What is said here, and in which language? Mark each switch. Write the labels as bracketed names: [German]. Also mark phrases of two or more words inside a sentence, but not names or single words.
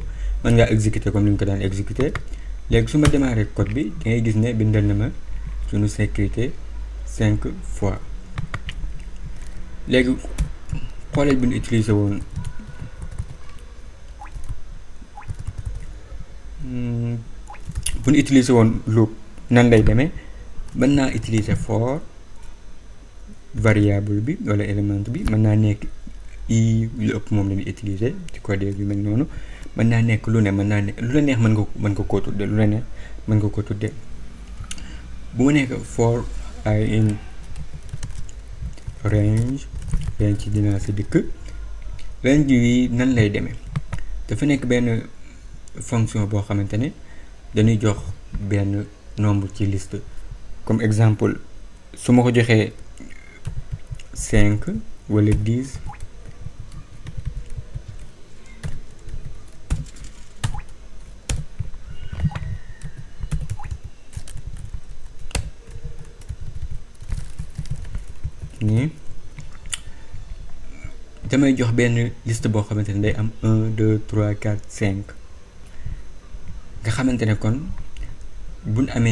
[Wolof] mën ngaa exécuter comme ni ñu ko daan exécuter. léegi su ma démarré code bi da ngay gis ne bindal na ma sunu sécurité 5 fois. léegi xoolal bi ñu utiliser woon bu ñu utiliser woon loop nan lay demee. mën naa utiliser for variable bi wala élément bi mën naa nekk i lu ëpp moom la ñuy utiliser ci code yu mel noonu. mën naa nekk lu ne mën naa ne lu la neex mën nga koo tudde lu la neex mën nga ko tudde. bu ma nekk [English] for I in range [Wolof] ci dinaa si dikk. range yi nan lay demee dafa nekk benn fonction boo xamante ne dañuy jox benn nombre ci liste. comme exemple su ma ko joxee 5 wala 10 nii damay jox benn liste boo xamante ne day am 1 2 3 4 5 nga xamante ne kon buñ